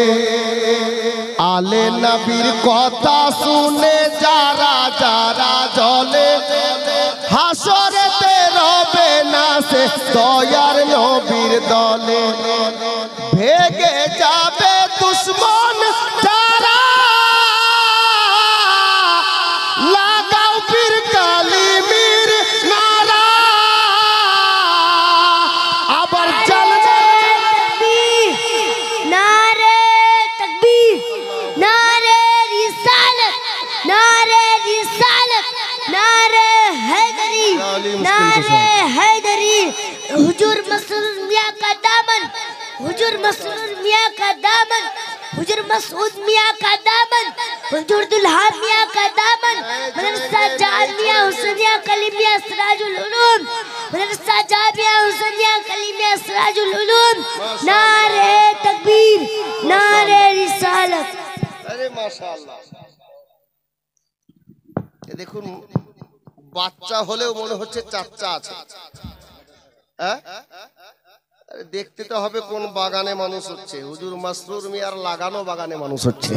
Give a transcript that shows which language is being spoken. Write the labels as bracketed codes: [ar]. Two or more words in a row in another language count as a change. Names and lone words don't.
[bn] আলে নবীর কথা শুনে যারা যারা জলে, হাসরেতে রবে না সে দয়ার নবীর দলে। ভেগে যাবে দুশ্মন যারা, লাগাও পীর কালিমির নারা। আবার জ্বলবে [hi] तकबीर, नारे तकबीर, नारे रिसालत, नारे रिसालत, नारे हैदरी, नारे हैदरी। हुजूर मसरूर मियां का दामन, हुजूर मसरूर मियां का दामन, हुजूर मसूद मियां का दामन, हुजूर दुल्हा मियां का दामन, मदरसा जामिया हुसैनिया कलीमिया सिराजुल उलूम, मदरसा जामिया हुसैनिया कलीमिया सिराजुल उलूम। नारे तकबीर, नारे रिसालत। [bn] আরে মাশাআল্লাহ। এ দেখুন, বাচ্চা হলেও মনে হচ্ছে চাচা আছে। হ্যাঁ, দেখতে তো হবে কোন বাগানে মানুষ হচ্ছে। হুজুর মাসরুর মিয়ার লাগানো বাগানে মানুষ হচ্ছে।